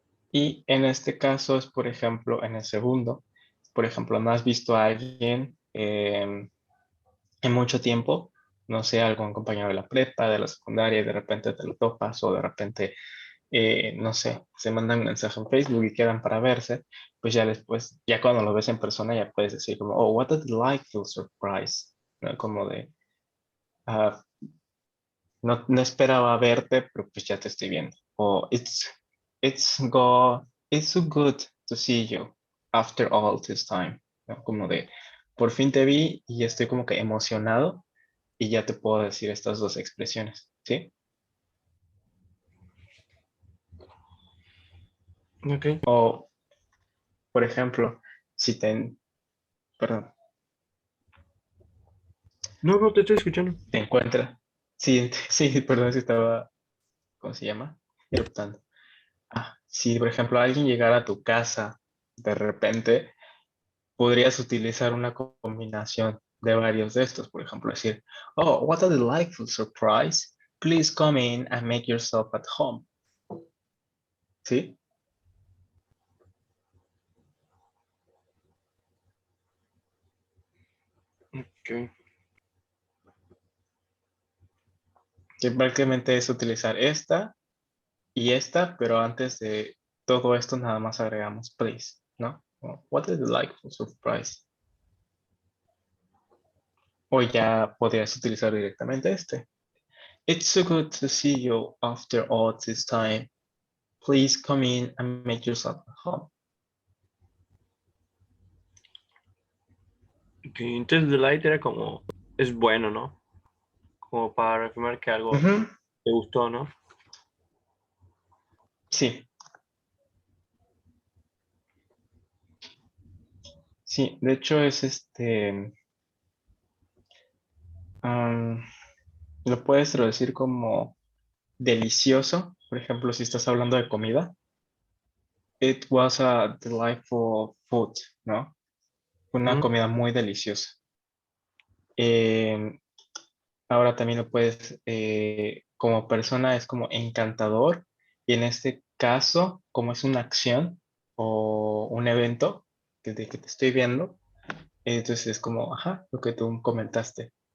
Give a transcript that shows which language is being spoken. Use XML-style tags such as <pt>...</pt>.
<es>Y en este caso es, por ejemplo, en el segundo, por ejemplo, no has visto a alguien en mucho tiempo, no sé, algún compañero de la prepa, de la secundaria, y de repente te lo topas o de repente, no sé, se mandan un mensaje en Facebook y quedan para verse, pues ya después, ya cuando lo ves en persona, ya puedes decir como,</es> <en>oh, what a delightful surprise,</en> <es>¿no? Como de, ah, no esperaba verte, pero pues ya te estoy viendo.</es> <en>O it's so good to see you after all this time,</en> <es>¿no? Como de, por fin te vi y estoy como que emocionado y ya te puedo decir estas dos expresiones, ¿sí? Ok. O, por ejemplo, si te, perdón, No, no te estoy escuchando. te encuentras, sí, sí, perdón si estaba, ¿cómo se llama? Eruptando. Si, por ejemplo, alguien llegara a tu casa de repente, podrías utilizar una combinación de varios de estos. Por ejemplo, decir,</es> <en>oh, what a delightful surprise. Please come in and make yourself at home.</en> <es>¿sí? Ok. Que prácticamente es utilizar esta y esta, pero antes de todo esto nada más agregamos please, ¿no?</es> <en>O, what is the like for surprise?</en> <es>O ya podrías utilizar directamente este.</es> <en>It's so good to see you after all this time. Please come in and make yourself at home.</en> <es>Ok, entonces delight era como, es bueno, ¿no? Como para reafirmar que algo Ujú, te gustó, ¿no? sí, sí, de hecho es am, lo puedes traducir como delicioso, por ejemplo, si estás hablando de comida.</es> <en>It was a delightful food,</en> <es>¿no? Una Mm, comida muy deliciosa. Eh, ahora también lo puedes, como persona es como encantador y en este caso, como es una acción o un evento que te estoy viendo, entonces es como, ajá, lo que tú comentaste.</es>